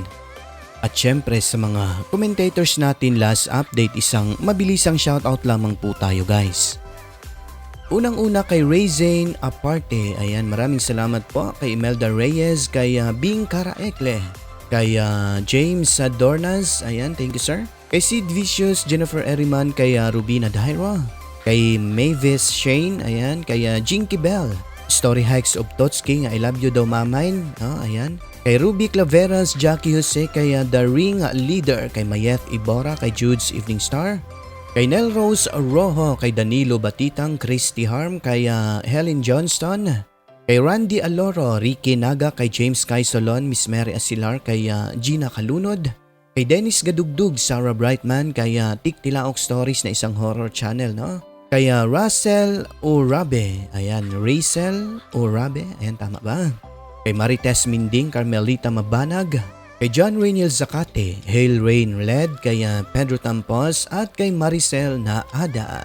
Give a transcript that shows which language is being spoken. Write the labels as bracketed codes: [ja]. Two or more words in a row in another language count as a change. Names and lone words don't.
[tl] At syempre sa mga commentators natin, [en] last update, [tl] isang mabilisang shoutout lamang po tayo guys. Unang-una kay Ray Zane Aparte, ayan, maraming salamat po kay Imelda Reyes, kay Bing Karaekle, kay James Dornas, ayan, [en] thank you sir. [tl] Kay Sid Vicious, Jennifer Eriman, kay Rubina Dairo, kay Mavis Shane, ayan, kay Jinky Bell, Story Hikes of Totski, [en] I love you [tl] daw mamain, ayan. Kay Ruby Claveras, Jackie Jose, kay The Ring Leader, kay Mayeth Ibora, kay Jude's Evening Star, kay Nel Rose Rojo, kay Danilo Batitang, Christy Harm, kay Helen Johnston, kay Randy Aloro, Ricky Naga, kay James Kai Solon, Miss Mary Asilar, kay Gina Kalunod, kay Dennis Gadugdug, Sarah Brightman, kay Tik Tilaok Stories na isang horror channel, no? Kay Russell Urabe, ayan, Rachel Urabe, ayan, tama ba? Kay Marites Minding, Carmelita Mabanag, kay John Rainiel Zacate, Hail Rain Led, kay Pedro Tampos, at kay Maricel na Ada.